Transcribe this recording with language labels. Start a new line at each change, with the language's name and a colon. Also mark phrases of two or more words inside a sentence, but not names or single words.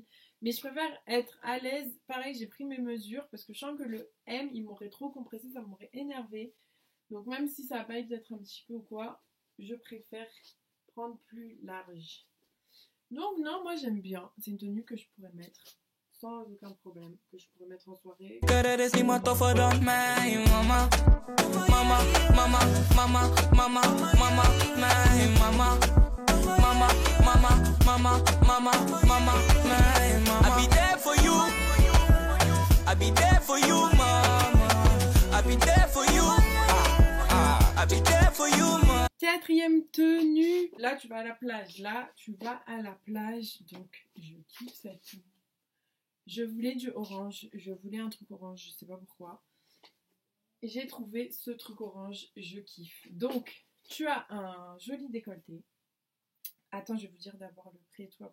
French: Mais je préfère être à l'aise. Pareil, j'ai pris mes mesures parce que je sens que le M, il m'aurait trop compressé, ça m'aurait énervé. Donc, même si ça va pas être un petit peu ou quoi, je préfère prendre plus large. Donc, non, moi, j'aime bien. C'est une tenue que je pourrais mettre sans aucun problème, que je pourrais mettre en soirée.
English: Mama, mama, mama, mama, mama, my mama. Mama, mama, mama, mama, mama, my mama. I be there for you. I be there for you, mama. I be there for you. I be there for you, mama.
French: Quatrième tenue. Là, tu vas à la plage. Là, tu vas à la plage. Donc, je kiffe cette tenue. Je voulais du orange. Je voulais un truc orange. Je sais pas pourquoi. J'ai trouvé ce truc orange. Je kiffe. Donc, tu as un joli décolleté. Attends, je vais vous dire d'abord le prix et tout.